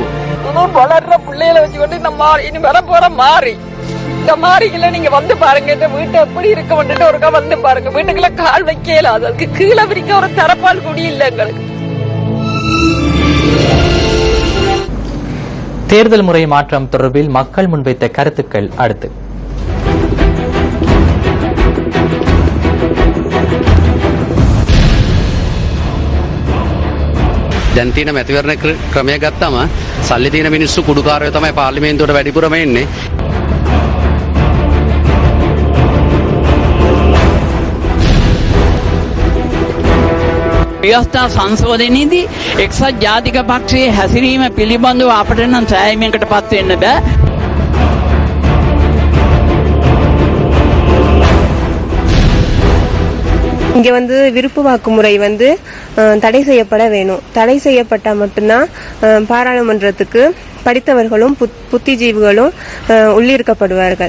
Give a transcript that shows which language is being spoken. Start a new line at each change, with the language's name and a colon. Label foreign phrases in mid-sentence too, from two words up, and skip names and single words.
Tamil: வளர்ற பிள்ளைகளை வச்சுக்கொண்டு இனி வர போற மாறி இந்த மாறிக்குள்ள நீங்க வந்து பாருங்க. இந்த வீட்டை எப்படி இருக்க வந்துட்டு ஒருக்கா வந்து பாருங்க. வீட்டுக்குள்ள கால் வைக்கல, அதுக்கு கீழே விரிக்க ஒரு தரப்பால் குடி இல்லை எங்களுக்கு. தேர்தல் முறை மாற்றம் தொடர்பில் மக்கள் முன்வைத்த கருத்துக்கள் அடுத்து.
Sinhala: දැන් තියෙන මැතිවරණ ක්‍රමය ගත්තම සල්ලි තියෙන මිනිස්සු කුඩුකාරයෝ තමයි පාර්ලිමේන්තුවට වැඩිපුරම එන්නේ. ව්‍යවස්ථා සංශෝධනයේදී එක්සත් ජාතික පක්ෂයේ හැසිරීම පිළිබඳව අපට නම් සෑහීමකට පත් වෙන්න බෑ.
Tamil: இங்க விருப்பு வாக்கு முறை தடை செய்யப்பட வேணும். தடை செய்யப்பட்டா மட்டும்தான் பாராளுமன்றத்துக்கு படித்தவர்களும் புத்திஜீவிகளும் உள்ளிருக்கப்படுவார்கள்.